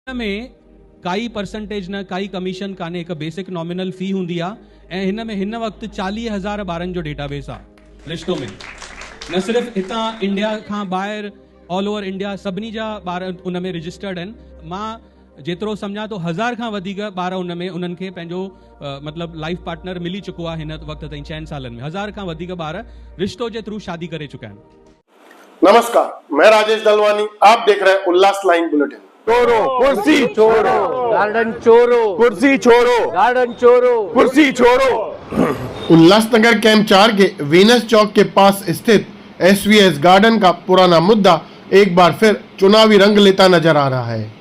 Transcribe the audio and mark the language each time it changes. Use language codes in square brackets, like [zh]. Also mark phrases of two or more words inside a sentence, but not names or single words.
[sd] में काई परसेंटेज न काई कमीशन काने एक [en] basic nominal fee [sd] हुंदी आ ऐं हिन वक्त 40,000 ॿारनि जो डेटाबेस आ रिश्तो में न सिर्फ हितां इंडिया खां ॿाहिरि [en] all over India [sd] सभिनी जा ॿार उन में रजिस्टर्ड आहिनि। मां जेतिरो सम्झां तो 1000 खां वधीक ॿार उन में उन्हनि खे पंहिंजो मतलब [en] life partner [sd] मिली चुको आहे हिन वक्त ताईं 6 सालनि में 1000 खां वधीक ॿार रिश्तो जे थ्रू शादी करे चुका आहिनि। [hi] नमस्कार, मैं राजेश दलवानी, आप देख रहे हैं उल्लास लाइन बुलेटिन। छोड़ो कुर्सी छोड़ो गार्डन छोड़ो कुर्सी छोड़ो गार्डन छोड़ो कुर्सी छोड़ो। उल्लासनगर कैंप 4 के वीनस चौक के पास स्थित एसवीएस गार्डन का पुराना मुद्दा एक बार फिर चुनावी रंग लेता नजर आ रहा है।